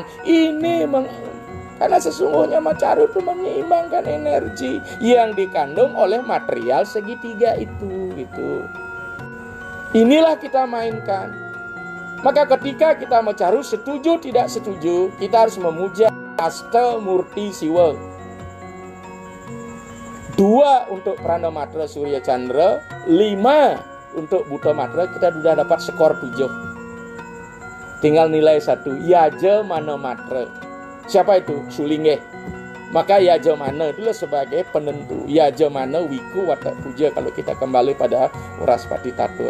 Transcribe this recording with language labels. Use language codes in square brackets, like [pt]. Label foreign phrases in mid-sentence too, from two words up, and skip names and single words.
[id] Karena sesungguhnya Macaru itu menyeimbangkan energi yang dikandung oleh material segitiga itu gitu. Inilah kita mainkan. Maka ketika kita Macaru setuju tidak setuju, kita harus memuja Asta Murti Siwa. 2 untuk Prana Matra Surya Chandra, 5 untuk Buddha Matra, kita sudah dapat skor 7. Tinggal nilai 1, Yaja Mana Matra. Siapa itu? Sulingge. Maka Yaja Mana itulah sebagai penentu. Yaja Mana Wiku Watak Puja kalau kita kembali pada Uraspati Tattva.